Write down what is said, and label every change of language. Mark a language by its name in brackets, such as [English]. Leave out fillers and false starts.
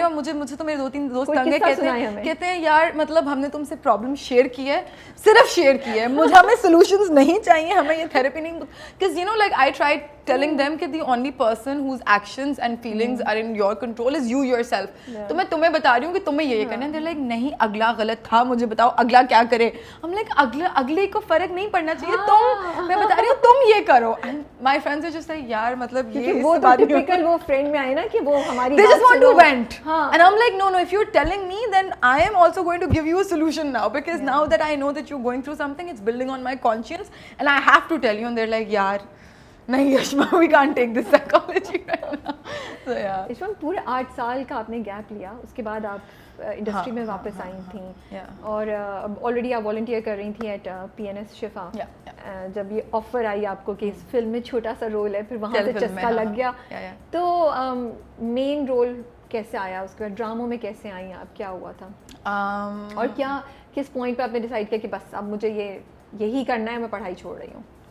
[Urdu] اور مجھے تو میرے 2-3 دوست تنگے کہتے ہیں یار مطلب ہم نے تم سے پرابلم شیئر کی ہے, صرف شیئر کی ہے, مجھے ہمیں سولوشنز نہیں چاہیے, ہمیں یہ تھراپی نہیں, [English] because you know like I tried telling them کہ the only person whose actions and feelings are in your control is you yourself. [Urdu] تو میں تمہیں بتا رہی ہوں کہ تمہیں یہ کرنا ہے. [English] they're like [Urdu] نہیں اگلا غلط تھا, مجھے بتاؤ اگلا کیا کرے. ہم لائک اگلے کو فرق نہیں پڑنا چاہیے, تم, میں بتا رہی ہوں تم یہ کرو. [English] my friends are just like [Urdu] یار مطلب یہ وہ ٹپیکل وہ فرینڈ میں آئے نا کہ وہ ہماری [English] they just want to vent and I'm like no if you're telling me then I am also going to give you a solution now, because now that I know that you're going through something, it's building on my conscience and I have to tell you. And they're like yaar [Urdu] نہیں [English] Yashma we can't take this psychology right now. So yeah, [Urdu] یشما پورے 8 سال کا آپ نے gap لیا, اس کے بعد آپ انڈسٹری میں واپس آئی تھیں, اور آلریڈی آپ والنٹیئر کر رہی تھیں ایٹ PNS شفا. جب یہ آفر آئی آپ کو کہ اس فلم میں چھوٹا سا رول ہے, پھر وہاں سے چسکا لگ گیا, تو مین رول کیسے آیا, اس کے بعد ڈراموں میں کیسے آئی آپ, کیا ہوا تھا, اور کیا کس پوائنٹ پہ آپ نے ڈیسائڈ کیا کہ بس اب مجھے یہی کرنا ہے, میں پڑھائی چھوڑ رہی ہوں.